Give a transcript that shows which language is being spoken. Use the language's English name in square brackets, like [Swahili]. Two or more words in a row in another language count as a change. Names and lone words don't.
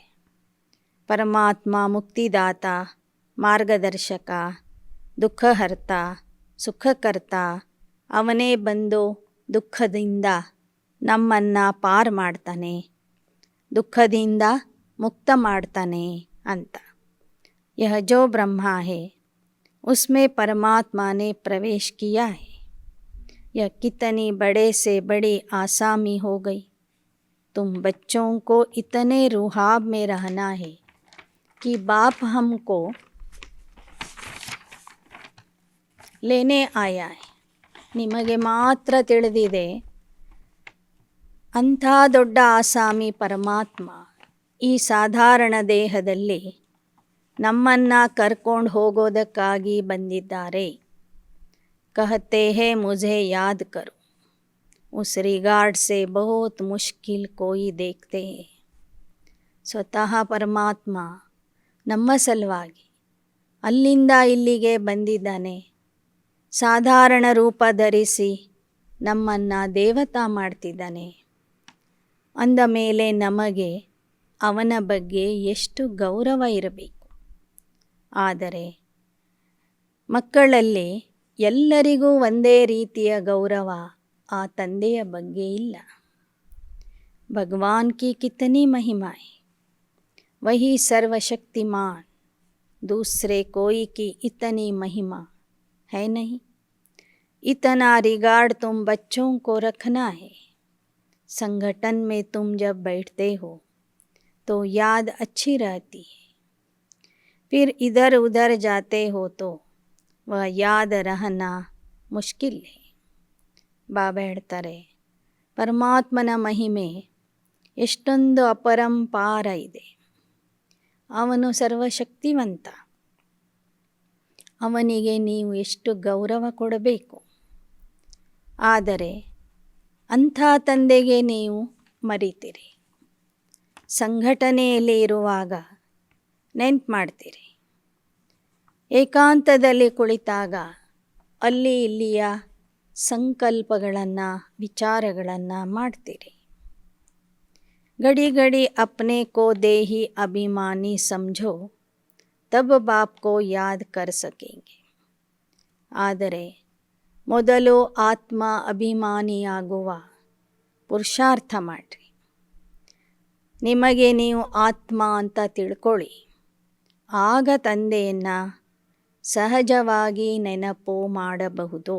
[Kannada] ಪರಮಾತ್ಮ ಮುಕ್ತಿದಾತ, ಮಾರ್ಗದರ್ಶಕ, ದುಃಖಹರ್ತ, ಸುಖಕರ್ತ, ಅವನೇ ಬಂದು ದುಃಖದಿಂದ ನಮ್ಮನ್ನು ಪಾರು ಮಾಡ್ತಾನೆ, ದುಃಖದಿಂದ ಮುಕ್ತ ಮಾಡ್ತಾನೆ ಅಂತ. [Hindi] यह जो ब्रह्मा है उसमें परमात्मा ने प्रवेश किया है. यह कितनी बड़े से बड़ी आसामी हो गई. तुम बच्चों को इतने रुहाब में रहना है कि बाप हमको लेने आया है. [Kannada] ನಿಮಗೆ ಮಾತ್ರ ತಿಳಿದಿದೆ ಅಂಥ ದೊಡ್ಡ ಆಸಾಮಿ ಪರಮಾತ್ಮ ಈ ಸಾಧಾರಣ ದೇಹದಲ್ಲಿ ನಮ್ಮನ್ನು ಕರ್ಕೊಂಡು ಹೋಗೋದಕ್ಕಾಗಿ ಬಂದಿದ್ದಾರೆ. [Hindi] कहते हैं मुझे याद करो. उस रिगार्ड से बहुत मुश्किल कोई देखते हैं. [Kannada] ಸ್ವತಃ ಪರಮಾತ್ಮ ನಮ್ಮ ಸಲುವಾಗಿ ಅಲ್ಲಿಂದ ಇಲ್ಲಿಗೆ ಬಂದಿದ್ದಾನೆ. ಸಾಧಾರಣ ರೂಪ ಧರಿಸಿ ನಮ್ಮನ್ನು ದೇವತಾ ಮಾಡ್ತಿದ್ದಾನೆ. ಅಂದ ಮೇಲೆ ನಮಗೆ ಅವನ ಬಗ್ಗೆ ಎಷ್ಟು ಗೌರವ ಇರಬೇಕು. ಆದರೆ ಮಕ್ಕಳಲ್ಲಿ ಎಲ್ಲರಿಗೂ ಒಂದೇ ರೀತಿಯ ಗೌರವ ಆ ತಂದೆಯ ಬಗ್ಗೆ ಇಲ್ಲ. [Hindi] भगवान की कितनी महिमाएं, वही सर्वशक्तिमान, दूसरे कोई की इतनी महिमा है नहीं. इतना रिगार्ड तुम बच्चों को रखना है. संगठन में तुम जब बैठते हो तो याद अच्छी रहती है. फिर इधर उधर जाते हो तो वह याद रहना मुश्किल है. [Kannada] ಬಾಬಾ ಹೇಳ್ತಾರೆ, ಪರಮಾತ್ಮನ ಮಹಿಮೆ ಎಷ್ಟೊಂದು ಅಪರಂಪಾರ ಇದೆ. ಅವನು ಸರ್ವಶಕ್ತಿವಂತ. ಅವನಿಗೆ ನೀವು ಎಷ್ಟು ಗೌರವ ಕೊಡಬೇಕು. ಆದರೆ ಅಂಥ ತಂದೆಗೆ ನೀವು ಮರಿತೀರಿ. ಸಂಘಟನೆಯಲ್ಲಿ ಇರುವಾಗ ನೆನ್ಪು ಮಾಡ್ತೀರಿ. ಏಕಾಂತದಲ್ಲಿ ಕುಳಿತಾಗ ಅಲ್ಲಿ ಇಲ್ಲಿಯ ಸಂಕಲ್ಪಗಳನ್ನು ವಿಚಾರಗಳನ್ನು ಮಾಡ್ತೀರಿ. [Hindi] घड़ी घड़ी अपने को देही अभिमानी समझो तब बाप को याद कर सकेंगे. [Kannada] ಆದರೆ ಮೊದಲು ಆತ್ಮ ಅಭಿಮಾನಿಯಾಗುವ ಪುರುಷಾರ್ಥ ಮಾಡಿರಿ. ನಿಮಗೆ ನೀವು ಆತ್ಮ ಅಂತ ತಿಳ್ಕೊಳ್ಳಿ. ಆಗ ತಂದೆಯನ್ನು ಸಹಜವಾಗಿ ನೆನಪು ಮಾಡಬಹುದು.